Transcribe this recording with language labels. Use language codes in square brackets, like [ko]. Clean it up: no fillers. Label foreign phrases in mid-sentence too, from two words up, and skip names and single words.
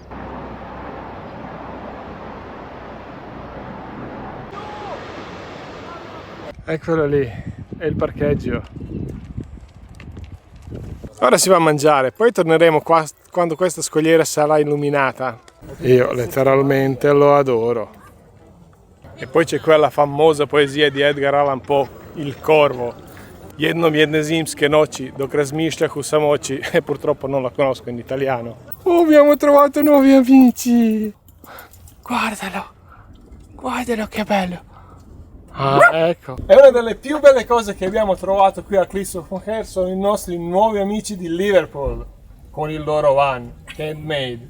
[it] Eccolo lì, è il parcheggio. Ora si va a mangiare, poi torneremo qua quando questa scogliera sarà illuminata. Io letteralmente lo adoro. E poi c'è quella famosa poesia di Edgar Allan Poe, Il Corvo. [hr] Jednom jedne zimske noći dok razmišlja u samoći, [it] e purtroppo non la conosco in italiano. Oh, abbiamo trovato nuovi amici! Guardalo che bello! Ah, ecco. E una delle più belle cose che abbiamo trovato qui a Cliffs of Moher sono i nostri nuovi amici di Liverpool con il loro [en] van handmade.